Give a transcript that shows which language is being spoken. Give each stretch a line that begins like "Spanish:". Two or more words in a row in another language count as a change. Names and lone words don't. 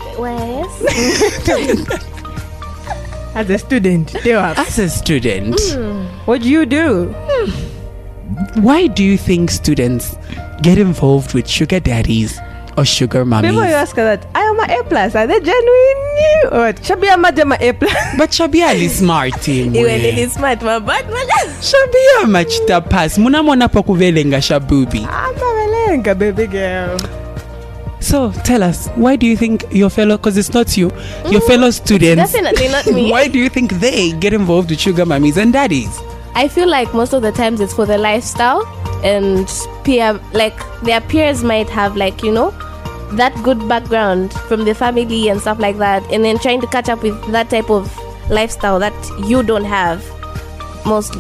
English: As a student, what do you do? Why do you think students get involved with sugar daddies or sugar mummies? People you ask her that, I am a A+. Are they genuine? Or Shabia Madam A+? But Shabia is smart. Is smart, my bad man.
Nyanja: Shabia machita pass. Muna mona pokuvelenga shabubi.
English: I'm a velenga, baby girl. So tell us, why do you think your fellow, because it's not you, your fellow students, definitely not me. Why do you think they get involved with sugar mummies and daddies? I feel like most of the times it's for the lifestyle, and peer, like their peers might have, like, you know, that good background from the family and stuff like that, and then trying to catch up with that type of lifestyle that you don't have mostly.